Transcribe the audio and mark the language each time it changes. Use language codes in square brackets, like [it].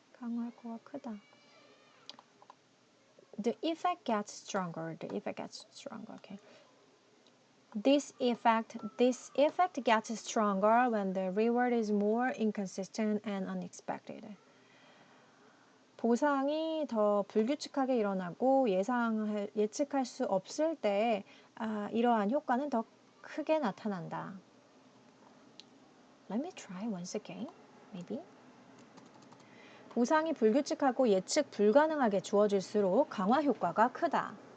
[ko] 강화 효과가 크다. [en] The effect gets stronger. Okay. This effect gets stronger when the reward is more inconsistent and unexpected. [ko] 보상이 더 불규칙하게 일어나고 예측할 수 없을 때 이러한 효과는 더 크게 나타난다. [en] Let me try once again, maybe. [ko] 보상이 불규칙하고 예측 불가능하게 주어질수록 강화 효과가 크다.